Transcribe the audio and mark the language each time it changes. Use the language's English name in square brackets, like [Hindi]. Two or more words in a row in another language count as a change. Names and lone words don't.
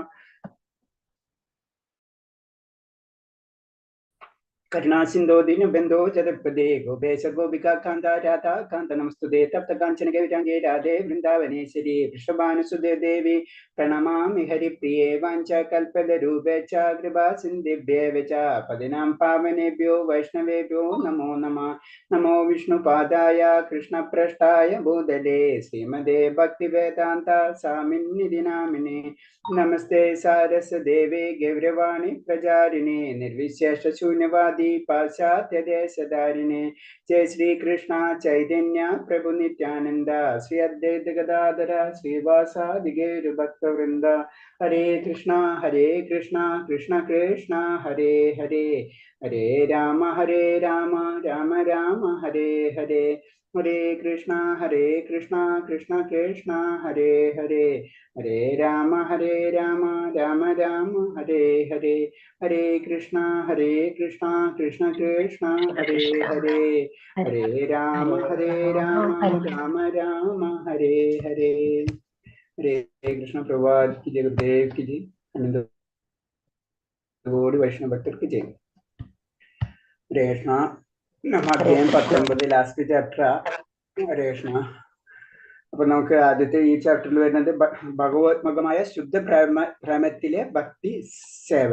[Sanskrit] കരുണാസിന്ധോ ദീനബന്ധോ ജഗത്പദേ ഗോപേശ ഗോപികാ കാന്ത രാധാ കാന്ത നമസ്തുതേ തപ്ത കാഞ്ചന ഗൗരാംഗേ രാധേ വൃന്ദാവനേശ്വരി വൃഷഭാനുസുതേ ദേവി പ്രണമാമി ഹരിപ്രിയേ വാഞ്ച കൽപതരൂപേ ച കൃപാ സിന്ധിഭ്യേവ ച പതിനാം പാവനേഭ്യോ വൈഷ്ണവേഭ്യോ നമോ നമഃ. നമോ വിഷ്ണുപാദായ കൃഷ്ണപ്രഷ്ടായ ഭൂതലേ ശ്രീമദേ ഭക്തിവേദാന്ത സ്വാമിന്നിധി നാമിനേ. നമസ്തേ സാരസ്വദേവേ ഗൗരവാണി പ്രചാരിണേ നിർവിശേഷ ശൂന്യവാദി പാശ്ചാത്യദേശധാരിണേ. ജയ ശ്രീകൃഷ്ണ ചൈതന്യ പ്രഭു നിത്യാനന്ദ ശ്രീ അദ്വൈത ഗദാധര ശ്രീവാസാദി ഗൗരഭക്തവൃന്ദ. ഹരേ കൃഷ്ണ കൃഷ്ണ കൃഷ്ണ ഹരേ ഹരേ ഹരേ രാമ രാമ രാമ ഹരേ ഹരേ ഹരേ കൃഷ്ണ കൃഷ്ണ കൃഷ്ണ ഹരേ ഹരേ ഹരേ രാമ രാമ രാമ ഹരേ ഹരേ ഹരേ കൃഷ്ണ കൃഷ്ണ കൃഷ്ണ ഹരേ ഹരേ ഹരേ രാമ രാമ രാമ ഹരേ ഹരേ. ഹരേ കൃഷ്ണ. [Hindi] प्रभात की जय, गुरुदेव की जय, [Malayalam] അനന്തകോടി വൈഷ്ണവ ഭക്തർക്ക് ജയ. [Sanskrit] ഹരേ കൃഷ്ണ. [Malayalam] അധ്യായം 19 [English] last chapter. [Sanskrit] ഹരേ കൃഷ്ണ. [Malayalam] അപ്പൊ നമുക്ക് ആദ്യത്തെ ഈ ചാപ്റ്ററിൽ വരുന്നത് ഭഗവത്മകമായ ശുദ്ധ പ്രേമത്തിലെ ഭക്തി സേവൻ.